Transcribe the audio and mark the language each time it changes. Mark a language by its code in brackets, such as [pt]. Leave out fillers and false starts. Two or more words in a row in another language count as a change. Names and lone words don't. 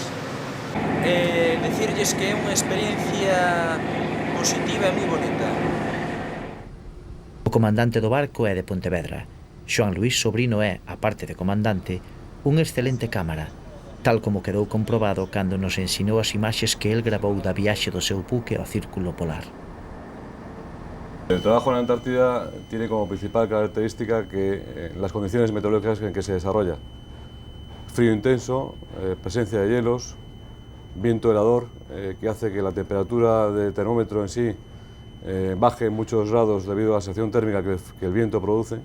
[gl] Decirlles que é unha experiencia positiva e moi bonita. O comandante do barco é de Pontevedra. Xoan Luís Sobrino é, aparte de comandante, un excelente cámara, tal como quedou comprobado cando nos ensinou as imaxes que el grabou da viaxe do seu buque ao Círculo Polar. [es] El trabajo en la Antártida tiene como principal característica que las condiciones meteorológicas en que se desarrolla. Frío intenso, presencia de hielos, viento helador, que hace que la temperatura del termómetro en sí baje en muchos grados debido a la sección térmica que el viento produce.